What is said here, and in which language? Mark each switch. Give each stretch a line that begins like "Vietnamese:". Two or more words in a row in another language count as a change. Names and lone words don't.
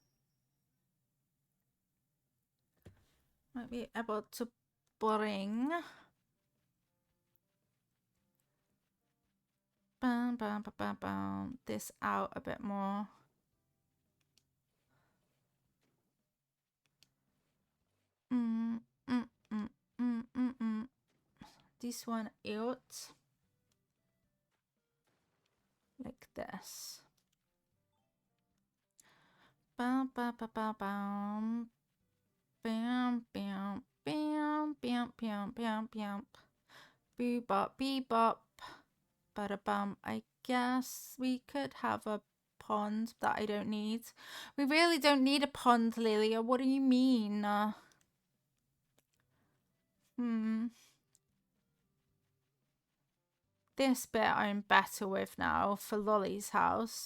English: Might be able to bring this out a bit more. This one out like this. Bam, bam, bam, bam, bam, bam, bam, bam, bam, bam, bam, bam, bebop, bebop. Ba-da-bum. I guess we could have a pond that I don't need. We really don't need a pond, Lilia. What do you mean? This bit I'm better with now for Lolly's house.